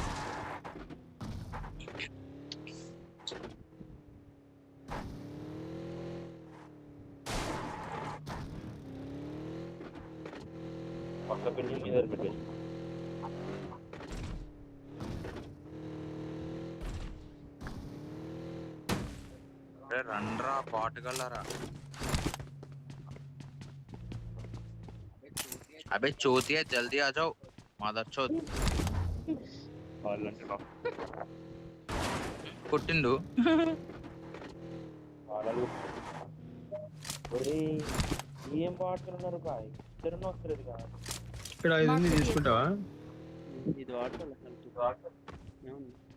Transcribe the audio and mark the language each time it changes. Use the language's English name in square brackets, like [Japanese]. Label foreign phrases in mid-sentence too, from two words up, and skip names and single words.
[Telugu] పక్క బిల్డింగ్ మీద పెట్టేసి రండ్రా పాటుగలరా [Hindi] अबे चोतिया जल्दी आ जाओ मदर चोत [Telugu] వాళ్ళంటే కొట్టిండు వాళ్ళు ఒరే ఏం పాడుతున్నారు బాయ్ ఇద్దరు వస్తుంది కదా ఇక్కడ ఇది ఉంది, తీసుకుంటావా? ఇది వాడుకోవాలి ఏముంది